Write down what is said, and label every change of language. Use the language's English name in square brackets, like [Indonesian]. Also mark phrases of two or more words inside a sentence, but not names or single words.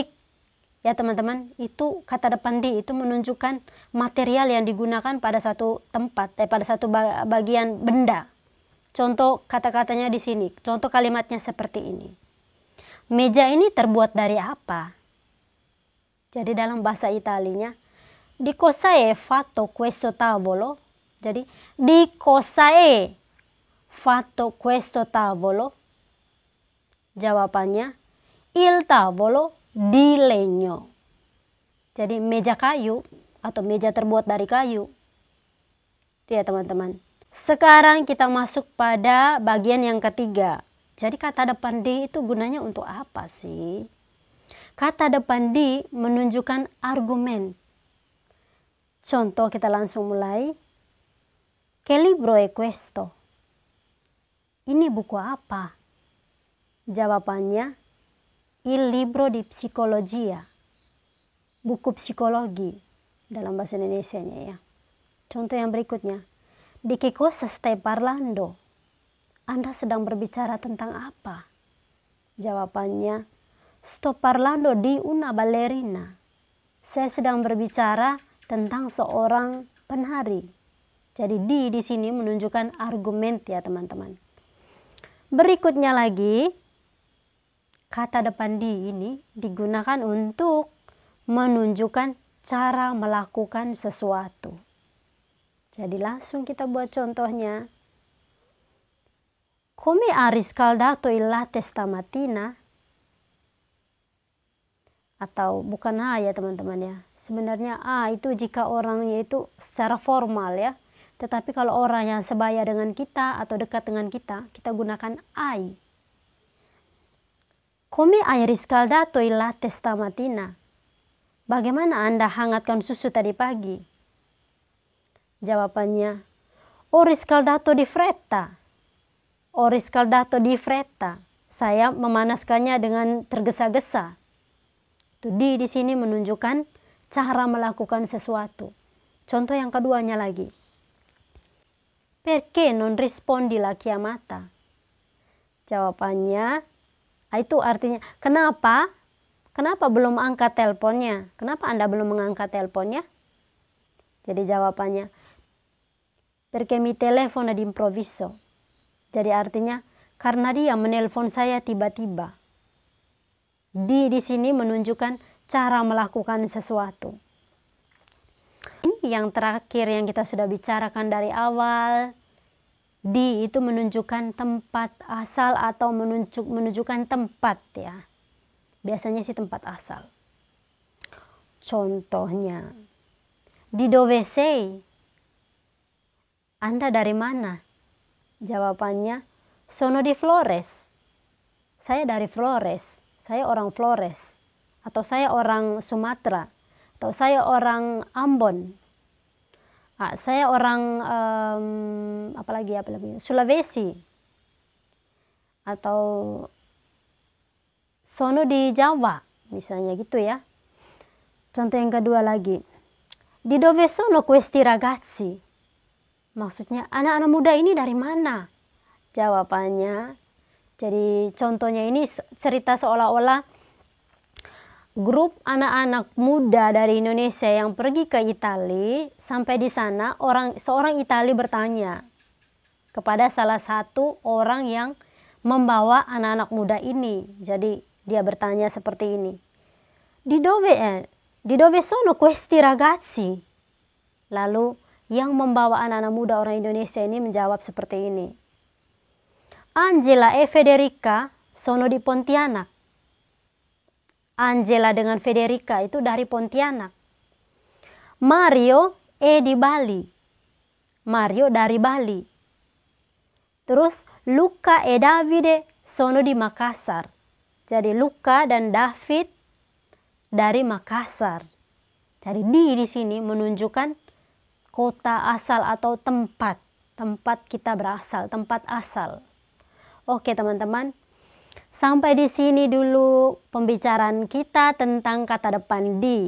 [Indonesian] Ya teman-teman, itu kata depan di itu menunjukkan material yang digunakan pada satu tempat, pada satu bagian benda. Contoh kata-katanya di sini, contoh kalimatnya seperti ini. Meja ini terbuat dari apa? Jadi dalam bahasa Italianya, [Italian] di cosa è fatto questo tavolo? Jadi, di cosa è fatto questo tavolo? Jawabannya, il tavolo di legno. [Indonesian] Jadi meja kayu atau meja terbuat dari kayu. Itu ya teman-teman. Sekarang kita masuk pada bagian yang ketiga. Jadi kata depan di itu gunanya untuk apa sih? Kata depan di menunjukkan argumen. Contoh, kita langsung mulai. [Italian] Che libro è questo? [Indonesian] Ini buku apa? Jawabannya, [Italian] il libro di psicologia. [Indonesian] Buku psikologi dalam bahasa Indonesianya ya. Contoh yang berikutnya. [Italian] Di che cosa stai parlando? [Indonesian] Anda sedang berbicara tentang apa? Jawabannya, [Italian] sto parlando di una ballerina. [Indonesian] Saya sedang berbicara tentang seorang penari. Jadi di sini menunjukkan argumen ya teman-teman. Berikutnya lagi, kata depan di ini digunakan untuk menunjukkan cara melakukan sesuatu. Jadi langsung kita buat contohnya. [Italian] Come ha riscaldato il latte stamattina? [Indonesian] Atau bukan ya teman-teman ya. Sebenarnya itu jika orangnya itu secara formal ya. Tetapi kalau orang yang sebaya dengan kita atau dekat dengan kita gunakan ai. [Italian] Come hai riscaldato il latte stamattina? [Indonesian] Bagaimana Anda hangatkan susu tadi pagi? Jawabannya, [Italian] ho riscaldato di fretta. Ho riscaldato di fretta. [Indonesian] Saya memanaskannya dengan tergesa-gesa. Itu di sini menunjukkan cara melakukan sesuatu. Contoh yang keduanya lagi. [Italian] Perché non rispondi la chiamata? [Indonesian] Jawabannya, itu artinya kenapa? Kenapa belum angkat teleponnya? Kenapa Anda belum mengangkat teleponnya? Jadi jawabannya, [Italian] perché mi telefona d'improvviso. [Indonesian] Jadi artinya, karena dia menelpon saya tiba-tiba. Di sini menunjukkan cara melakukan sesuatu. Ini yang terakhir yang kita sudah bicarakan dari awal. Di itu menunjukkan tempat asal atau menunjukkan tempat ya. Biasanya sih tempat asal. Contohnya, [Italian] di dove sei? [Indonesian] Anda dari mana? [Italian] Jawabannya, sono di Flores. [Indonesian] Saya dari Flores. Saya orang Flores. Atau saya orang Sumatera. Atau saya orang Ambon. Saya orang apalagi Sulawesi. [Italian] Atau sono di Jawa. [Indonesian] Misalnya gitu ya. Contoh yang kedua lagi. [Italian] Di dove sono questi ragazzi? [Indonesian] Maksudnya anak-anak muda ini dari mana? Jawabannya, jadi contohnya ini cerita seolah-olah grup anak-anak muda dari Indonesia yang pergi ke Italia. Sampai di sana seorang Italia bertanya kepada salah satu orang yang membawa anak-anak muda ini. Jadi dia bertanya seperti ini. [Italian] Di dove sono questi ragazzi? [Indonesian] Lalu yang membawa anak-anak muda orang Indonesia ini menjawab seperti ini. [Italian] Angela e Federica sono di Pontianak. [Indonesian] Angela dengan Federica itu dari Pontianak. [Italian] Mario e di Bali. [Indonesian] Mario dari Bali. [Italian] Terus Luca e Davide sono di Makassar. [Indonesian] Jadi Luca dan David dari Makassar. Jadi di sini menunjukkan kota asal atau tempat kita berasal, tempat asal. Oke teman-teman, sampai di sini dulu pembicaraan kita tentang kata depan di.